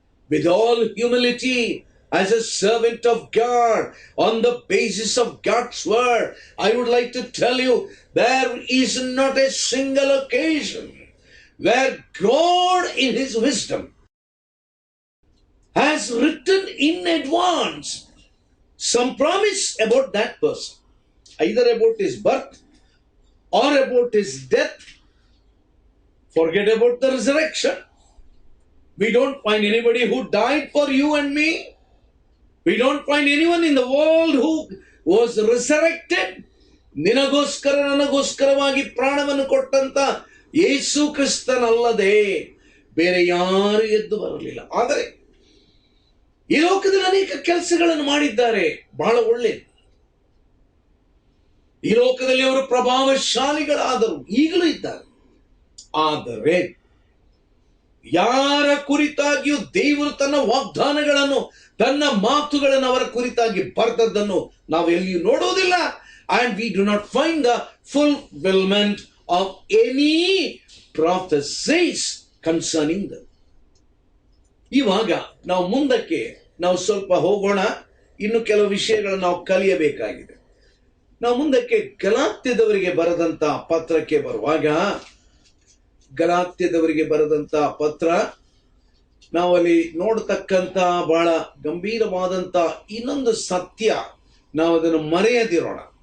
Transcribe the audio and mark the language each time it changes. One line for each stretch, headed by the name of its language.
English: with all humility as a servant of God on the basis of God's word, I would like to tell you, there is not a single occasion where God in his wisdom has written in advance some promise about that person, either about his birth or about his death. Forget about the resurrection. We don't find anybody who died for you and me. We don't find anyone in the world who was resurrected.
Kannada: ನಿನಗೋಸ್ಕರ ನನಗೋಸ್ಕರವಾಗಿ ಪ್ರಾಣವನ್ನು ಕೊಟ್ಟಂತ ಯೇಸು ಕ್ರಿಸ್ತನಲ್ಲದೆ ಬೇರೆ ಯಾರು ಎದ್ದು ಬರಲಿಲ್ಲ. ಆದರೆ ಈ ಲೋಕದಲ್ಲಿ ಅನೇಕ ಕೆಲಸಗಳನ್ನು ಮಾಡಿದ್ದಾರೆ, ಬಹಳ ಒಳ್ಳೆಯದು. ಈ ಲೋಕದಲ್ಲಿ ಅವರು ಪ್ರಭಾವಶಾಲಿಗಳಾದರು, ಈಗಲೂ ಇದ್ದಾರೆ. ಆದರೆ ಯಾರ ಕುರಿತಾಗಿಯೂ ದೇವರು ತನ್ನ ವಾಗ್ದಾನಗಳನ್ನು, ತನ್ನ ಮಾತುಗಳನ್ನು ಅವರ ಕುರಿತಾಗಿ ಬರೆದದ್ದನ್ನು ನಾವು ಎಲ್ಲಿಯೂ ನೋಡುವುದಿಲ್ಲ.
English: And we do not find the fulfillment of any prophecies concerning them.
Kannada: ಇವಾಗ ನಾವು ಮುಂದಕ್ಕೆ ಸ್ವಲ್ಪ ಹೋಗೋಣ. ಇನ್ನು ಕೆಲವು ವಿಷಯಗಳನ್ನು ನಾವು ಕಲಿಯಬೇಕಾಗಿದೆ. ನಾವು ಮುಂದಕ್ಕೆ ಗಲಾತ್ಯದವರಿಗೆ ಬರೆದಂತ ಪತ್ರಕ್ಕೆ ಬರುವಾಗ, ಗಲಾತ್ಯದವರಿಗೆ ಬರೆದಂತ ಪತ್ರ ನಾವಲ್ಲಿ ನೋಡತಕ್ಕಂತ ಬಹಳ ಗಂಭೀರವಾದಂತ ಇನ್ನೊಂದು ಸತ್ಯ, ನಾವು ಅದನ್ನು ಮರೆಯದಿರೋಣ.